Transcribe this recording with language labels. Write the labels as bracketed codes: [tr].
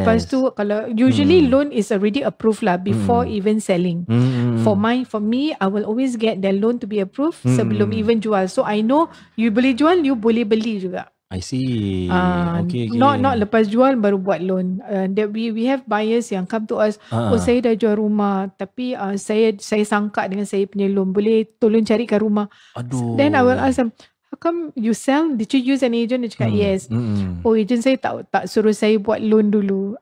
[ms] Lepas tu kalau [en] usually loan is already approved lah before even selling. For me, I will always get the loan to be approved sebelum even jual. So I know you [ms] boleh jual, you boleh beli juga. [en] I see. Okay. [ms] Not lepas jual baru buat loan. [en] That we have buyers yang come to us. [ms] Saya dah jual rumah, tapi saya sangka dengan saya punya loan. Boleh tolong carikan rumah. Aduh. [en] Then I will ask them, how come you sell? Did you use an agent? [ms] Dia cakap yes. Oh, agent saya tak suruh saya buat loan dulu.